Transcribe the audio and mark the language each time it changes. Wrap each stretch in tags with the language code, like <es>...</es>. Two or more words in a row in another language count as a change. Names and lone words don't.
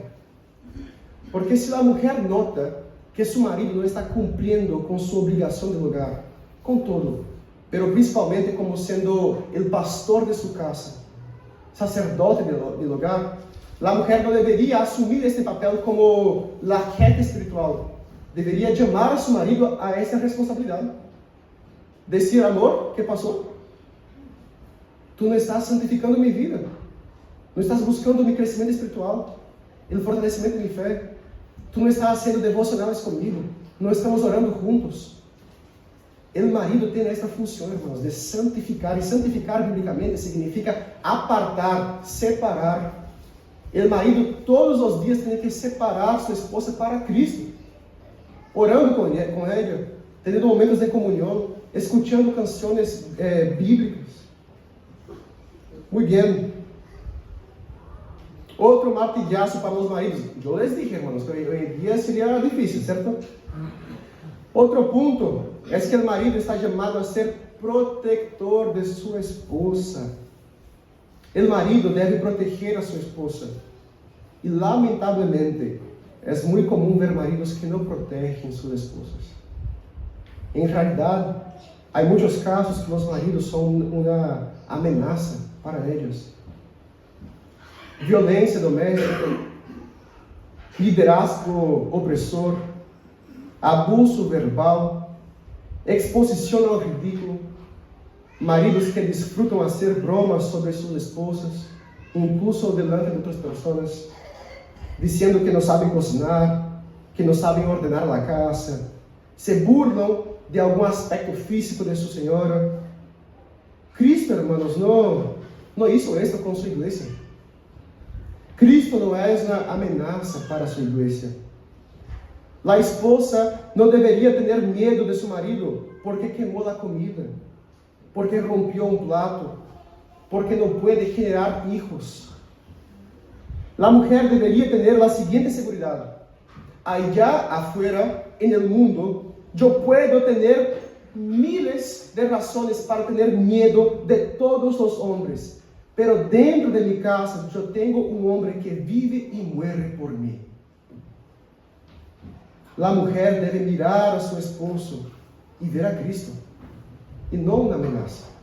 <es>Porque si la mujer nota que su marido no está cumpliendo con su obligación del hogar, con todo, pero principalmente como siendo el pastor de su casa, sacerdote del hogar, la mujer no debería asumir este papel como la jefa espiritual. Debería llamar a su marido a esa responsabilidad. Decir: amor, ¿qué pasó? Tú no estás santificando mi vida. No estás buscando mi crecimiento espiritual.</es> <pt>o fortalecimento de minha fé. Tu não estás sendo devocionais comigo. Não estamos orando juntos. O marido tem esta função, irmãos, de santificar. E santificar, biblicamente, significa apartar, separar. O marido, todos os dias, tem que separar sua esposa para Cristo. Orando com ela, tendo momentos de comunhão, escutando canções bíblicas. Muito bem. Outro martillazo para os maridos. Eu</pt> <es>les dije,</es> <pt>hermanos, que hoje em dia seria difícil, certo? Outro ponto é que o marido está chamado a ser protetor de sua esposa. O marido deve proteger a sua esposa. E, lamentavelmente, é muito comum ver maridos que não protegem suas esposas. Em realidade, há muitos casos que os maridos são uma ameaça para eles. Violência doméstica, liderazgo opressor, abuso verbal, exposição ao ridículo, maridos que desfrutam fazer bromas sobre suas esposas,</pt> <es>incluso delante</es> <pt>de outras pessoas, dizendo que não sabem cozinhar, que não sabem ordenar a casa, se burlam de algum aspecto físico de sua senhora. Cristo, hermanos, não</pt> <es>hizo esto</es> <pt>com sua igreja. Cristo não é uma ameaça para sua igreja. A esposa não deveria ter medo de seu marido porque queimou a comida, porque rompeu um plato, porque não pode gerar hijos. A mulher deveria ter a seguinte segurança:</pt> <es>allá afuera,</es> <pt>no mundo, eu puedo ter miles de razões para ter medo de todos os homens, pero dentro de minha casa eu tenho um homem que vive e morre por mim. A mulher deve mirar a seu esposo e ver a Cristo, e não uma ameaça.</pt>